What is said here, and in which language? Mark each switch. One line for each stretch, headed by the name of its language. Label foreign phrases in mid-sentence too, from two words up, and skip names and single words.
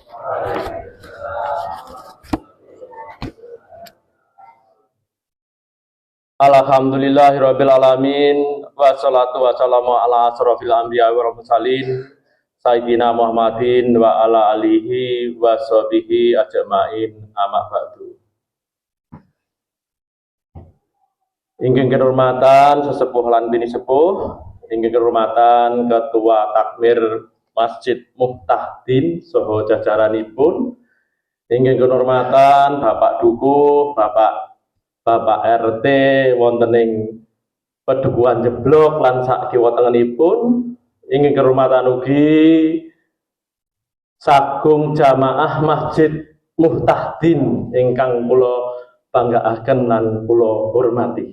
Arabic: الحمد لله رب العالمين والصلاة والسلام على أشرف الأنبياء والمرسلين سيدنا محمد وعلى آله وصحبه أجمعين أما بعد.
Javanese: Inggih kehormatan sesepuh lan bini sepuh, inggih kehormatan Ketua Takmir Masjid Muhtahdin saha jajaranipun, inggih kehormatan Bapak Dukuh, Bapak RT wonten ing Pedukuhan Jeblok lan sak kiwa-tengenipun, inggih kehormatan ugi sagung jamaah Masjid Muhtahdin ingkang kula banggaaken lan kula hormati.